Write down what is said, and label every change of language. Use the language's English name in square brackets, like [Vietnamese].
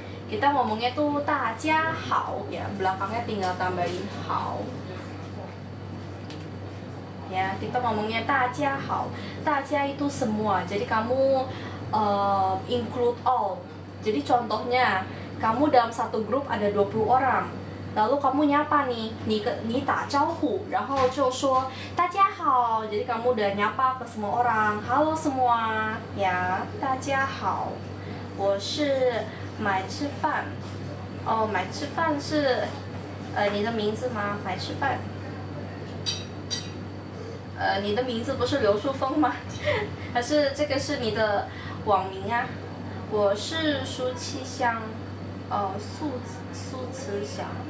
[Indonesian] Kita ngomongnya tuh 大家好 ya, belakangnya tinggal tambahin 好. ya. Kita ngomongnya 大家好，大家itu semua. Jadi kamu include all. Jadi contohnya, kamu dalam satu grup ada 20 orang. Lalu kamu nyapa nih, [Chinese] 你打招呼，然后就说大家好。 [Indonesian] Jadi kamu udah nyapa ke semua orang, halo semua, ya, [Chinese] 大家好，我是买吃饭。哦，买吃饭是你的名字吗？买吃饭。你的名字不是刘淑峰吗？还是这个是你的网名啊？我是苏七香，苏慈祥。